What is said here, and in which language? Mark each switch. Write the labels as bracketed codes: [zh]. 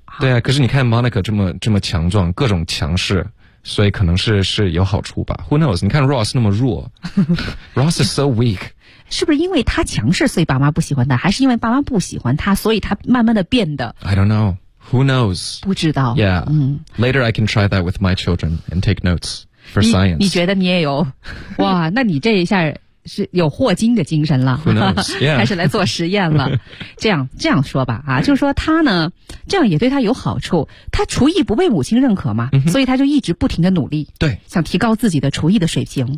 [zh] 啊？对啊，可是你看 Monica 这么强壮，各种强势。所以可能是有好处吧。 [en] Who knows? [zh] 你看 Ross 那么弱， [en] Ross is so weak。 [zh] 是不是因为他强势，所以爸妈不喜欢他？还是因为爸妈不喜欢他，所以他慢慢的变得 [en] ？I don't know. Who knows? [zh] 不知道。 [en] Yeah.、嗯、 Later, I can try that with my children and take notes for science. [zh] 你觉得你也有？哇，那你这一下是有霍金的精神了。 [en] Who knows? Yeah. [zh] 开始来做实验了。这样说吧，啊，就是说他呢。这样也对他有好处，他厨艺不被母亲认可嘛、嗯、所以他就一直不停的努力，对，想提高自己的厨艺的水平，